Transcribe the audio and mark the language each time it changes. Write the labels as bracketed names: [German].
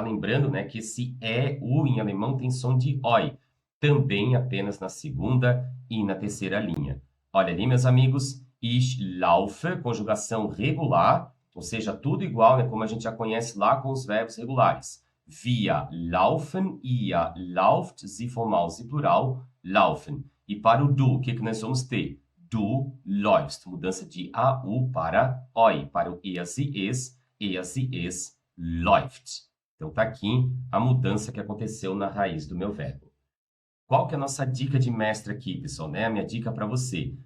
[Portuguese] Lembrando, né, que esse U em alemão tem som de oi, também apenas na segunda e na terceira linha. Olha ali, meus amigos, ich laufe, conjugação regular, ou seja, tudo igual, né, como a gente já conhece lá com os verbos regulares. [German] Wir laufen, ihr lauft, se formal, se plural, laufen. [Portuguese] E para o du, o que nós vamos ter? Du läufst. Mudança de AU para OI. Para o er, sie, es, läuft. Então, está aqui a mudança que aconteceu na raiz do meu verbo. Qual que é a nossa dica de mestre aqui, pessoal? Né? A minha dica para você.